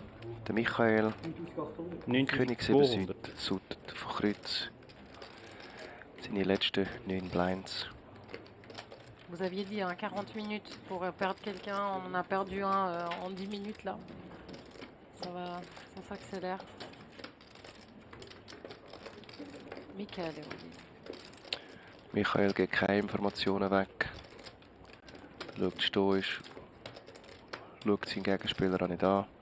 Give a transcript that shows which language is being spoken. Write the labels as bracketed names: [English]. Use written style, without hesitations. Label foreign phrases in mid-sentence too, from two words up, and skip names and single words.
[German] Der Michael, König 7 Suited von Kreuz. Seine letzten 9 Blinds. [French] Vous aviez dit 40 minutes pour perdre quelqu'un, on en a perdu un en 10 minutes là. Ça s'accélère. Michael est au [German] Michael gibt keine Informationen weg. Schaut stoisch, schaut seinen Gegenspieler auch nicht an.